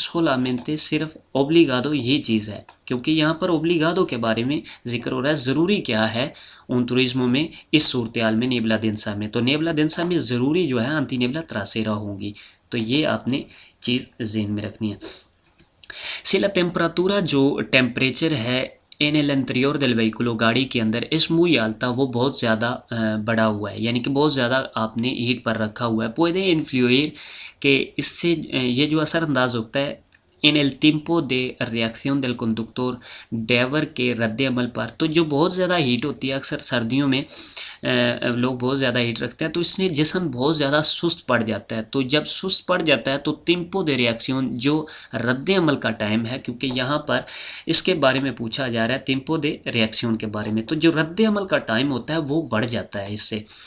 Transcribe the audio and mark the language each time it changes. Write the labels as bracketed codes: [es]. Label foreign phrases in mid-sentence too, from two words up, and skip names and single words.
[ur] سولامنتے صرف اوبلیگادو یہ چیز ہے، کیونکہ یہاں پر اوبلیگادو کے بارے میں ذکر ہو رہا ہے. ضروری کیا ہے ان توریزموں میں اس صورتحال میں [es] niebla densa [ur] میں، تو [es] niebla densa [ur] میں ضروری جو ہے [es] anti niebla trasera [ur] ہوں گی. تو یہ آپ نے چیز ذہن میں رکھنی ہے. [es] si la temperatura [ur] جو ٹیمپریچر ہے [es] en el interior del vehículo [ur] گاڑی کے اندر اس [es] muy alta [ur] وہ بہت زیادہ بڑا ہوا ہے، یعنی کہ بہت زیادہ آپ نے ہیٹ پر رکھا ہوا ہے. [es] puede influir [ur] کہ اس سے یہ جو اثر انداز ہوتا ہے [es] en el tiempo de reacción del conductor [ur] ڈرائیور کے رد عمل پر. تو جو بہت زیادہ ہیٹ ہوتی ہے اکثر سردیوں میں لوگ بہت زیادہ ہیٹ رکھتے ہیں، تو اس سے جسم بہت زیادہ سست پڑ جاتا ہے. تو جب سست پڑ جاتا ہے تو [es] tiempo de reacción [ur] جو رد عمل کا ٹائم ہے، کیونکہ یہاں پر اس کے بارے میں پوچھا جا رہا ہے [es] tiempo de reacción [ur] کے بارے میں، تو جو رد عمل کا ٹائم ہوتا ہے وہ بڑھ جاتا ہے اس سے.